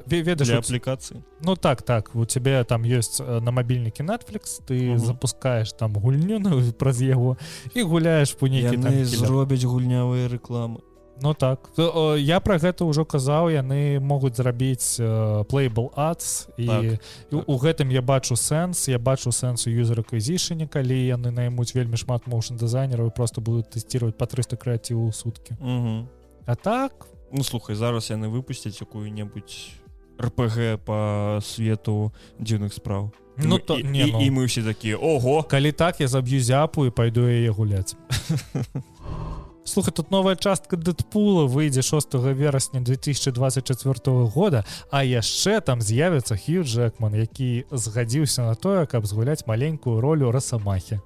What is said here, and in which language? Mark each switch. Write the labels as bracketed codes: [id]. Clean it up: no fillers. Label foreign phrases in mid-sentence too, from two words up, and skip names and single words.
[be] Ведаш, для аплікацыі. Ну так, у цябе там ёсць на мабільнікі Netflix, ты запускаеш там гульню праз яго і гуляеш по нейкі там... Яны зробяць гульнявыя рэкламы. Ну так, я пра гэта ўжо казаў, яны могуць зрабіць [en] playable ads, [be] і у гэтым я бачу сэнс у [en] user acquisition, [be] калі яны наймуць вельмі шмат моушн дызайнераў і просто будуць тэсціраваць па 300 крэатываў у суткі. А так? Ну слухай, зараз яны выпусцяць якую-небудзь RPG па свету дзіўных спраў. Ну, і мы ўсе такія, ого! Калі так, я заб'ю зяпу і пайду яе гуляць. Слухай, тут новая частка Дэдпула выйдзе 6 верасня 2024 года, а яшчэ там з'явіцца Хью Джэкман, які згадзіўся на тое, каб згуляць маленькую ролю Расамахі.